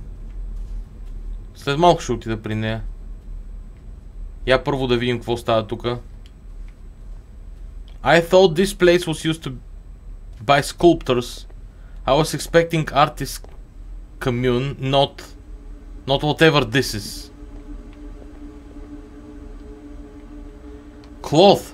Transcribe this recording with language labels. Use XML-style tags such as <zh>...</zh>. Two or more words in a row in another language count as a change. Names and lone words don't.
<bg>След малко ще отида при нея. Я първо да видим какво става тука.</bg> <en>I thought this place was used to by sculptors. I was expecting artist commune, not whatever this is. Cloth.</en>